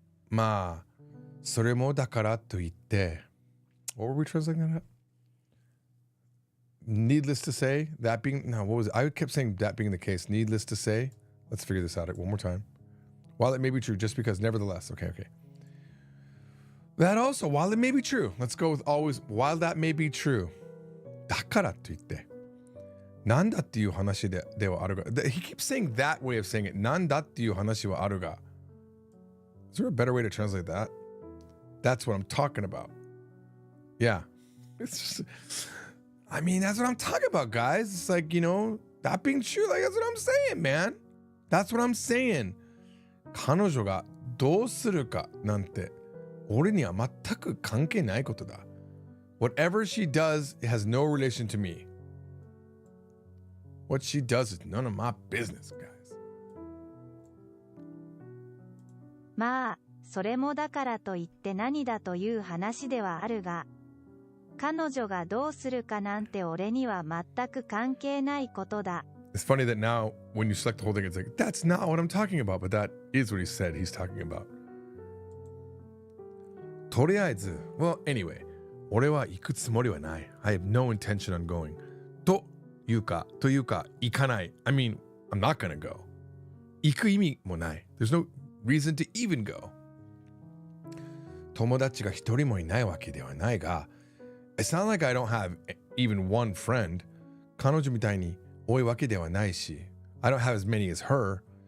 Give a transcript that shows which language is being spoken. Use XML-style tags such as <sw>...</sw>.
<ja>まあ、それもだからといって、</ja> <en>what were we translating that? Needless to say, that being, no, what was it? I kept saying that being the case. Needless to say, let's figure this out one more time. While it may be true, just because, nevertheless, okay. That also, while it may be true, let's go with always, while that may be true.</en> <ja>だからといって、なんだっていう話ではあるが、</ja> <en>he keeps saying that way of saying it.</en> <ja>なんだっていう話はあるが.</ja> <en>Is there a better way to translate that? That's what I'm talking about. Yeah. It's just, I mean, that's what I'm talking about, guys. It's like, that being true, like, that's what I'm saying, man. That's what I'm saying.</en> <ja>彼女がどうするかなんて、俺には全く関係ないことだ.</ja> <en>Whatever she does, it has no relation to me. What she does is none of my business, guys.</en> <ja>まあ、それもだからといって何だという話ではあるが、彼女がどうするかなんて俺には全く関係ないことだ。</ja> <en>It's funny that now, when you select the whole thing, it's like, that's not what I'm talking about, but that is what he said he's talking about.</en> <ja>とりあえず,</ja> <en>well, anyway,</en> <ja>俺は行くつもりはない.</ja> <en>I have no intention on going.</en> <ja>というか、行かない.</ja> <en>I mean, I'm not gonna go.</en> <ja>行く意味もない.</ja> <en>There's no reason to even go.</en> <ja>友達が一人もいないわけではないが,</ja> <en>it's not like I don't have even one friend.</en> <ja>彼女みたいに多いわけではないし,</ja> <en>I don't have as many as her.</en>